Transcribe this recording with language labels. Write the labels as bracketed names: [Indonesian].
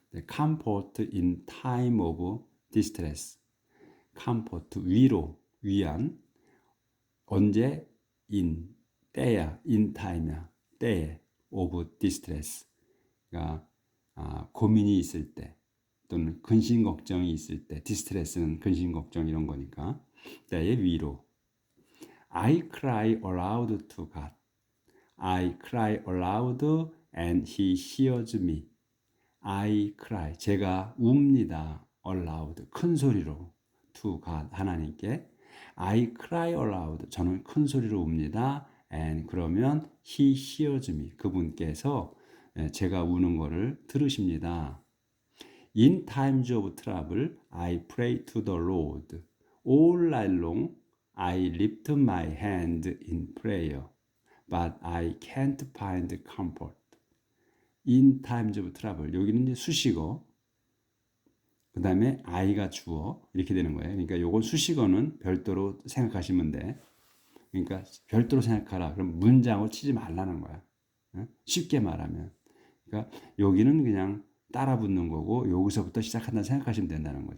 [English] Comfort in time of distress. [Korean] comfort, 위로, 위안. 언제? 때야. [English] in time [Korean] 야. 때에. [English] of distress. [Korean] 그러니까 고민이 있을 때 또는 근심 걱정이 있을 때. distress는 근심 걱정 이런 거니까. 때의 위로. [English] I cry aloud to God. I cry aloud and he hears me. I cry, [Korean] 제가 웁니다. aloud, 큰 소리로. [English] to God, [Korean] 하나님께. [English] I cry aloud, [Korean] 저는 큰 소리로 웁니다. and 그러면 [English] he hears me, [Korean] 그분께서 제가 우는 거를 들으십니다. [English] In times of trouble, I pray to the Lord. All night long, I lift my hand in prayer. but I can't find comfort in times of trouble. [Korean] 여기는 이제 수식어, 그 다음에 I가 주어 이렇게 되는 거예요. 그러니까 요건 수식어는 별도로 생각하시면 돼. 그러니까 별도로 생각하라. 그럼 문장을 치지 말라는 거야. 쉽게 말하면. 그러니까 여기는 그냥 따라 붙는 거고 여기서부터 시작한다 생각하시면 된다는 거죠.